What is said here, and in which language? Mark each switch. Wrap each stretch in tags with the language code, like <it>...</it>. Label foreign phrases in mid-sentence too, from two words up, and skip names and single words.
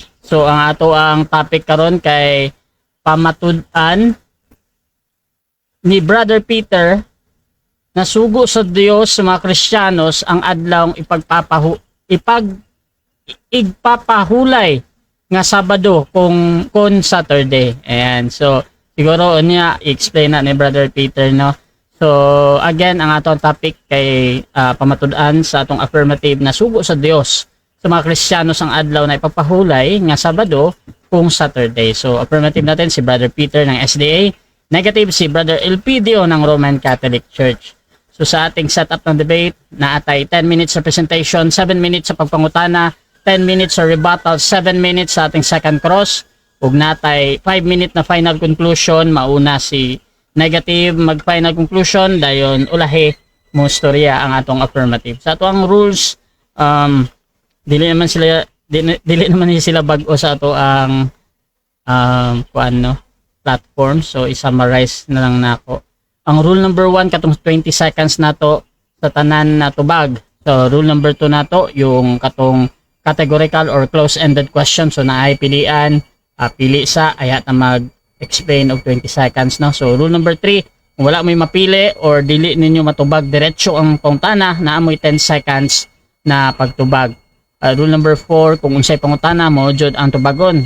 <ceb>So, ang ato ang topic karon kay pamatud-an ni Brother Peter nasugo sa Dios sa mga Kristiyanos ang adlawng igpapahulay nga Sabado kung Saturday. Ayan. So siguro niya i-explain na ni Brother Peter, no. So again, ang atong topic kay pamatud-an sa atong affirmative na sugo sa Dios sa mga Kristiyano sang adlaw na ipapahulay nga Sabado kung Saturday.</ceb> <tl>So affirmative natin si Brother Peter ng SDA, negative si Brother Elpidio ng Roman Catholic Church. So sa ating setup ng debate,</tl> <ceb>naatay 10 minutes sa presentation, 7 minutes sa pagpangutana, 10 minutes sa rebuttal, 7 minutes sa ating second cross, ug natay 5 minute na final conclusion. Mauna si negative mag-final conclusion, dayon ulahi mo storya ang atong affirmative. Sa ato ang rules, dili naman sila bag-o sa ato ang platform. So i-summarize na lang nako. Ang</ceb> <en>rule number</en> <ceb>1 katong 20 seconds nato sa tanan na tubag. So</ceb> <en>rule number</en> <ceb>2 nato yung katong</ceb> <en>categorical or close-ended question.</en> <ceb>So naay pilian, pili sa ayat na mag-explain og 20 seconds, no. So</ceb> <en>rule number</en> <ceb>3, kung wala mo'y mapili or dili ninyo matubag diretso ang pangutana, naamoy 10 seconds na pagtubag.</ceb> <en>Rule number</en> <ceb>4, kung unsay pangutana mo jud ang tubagon.</ceb>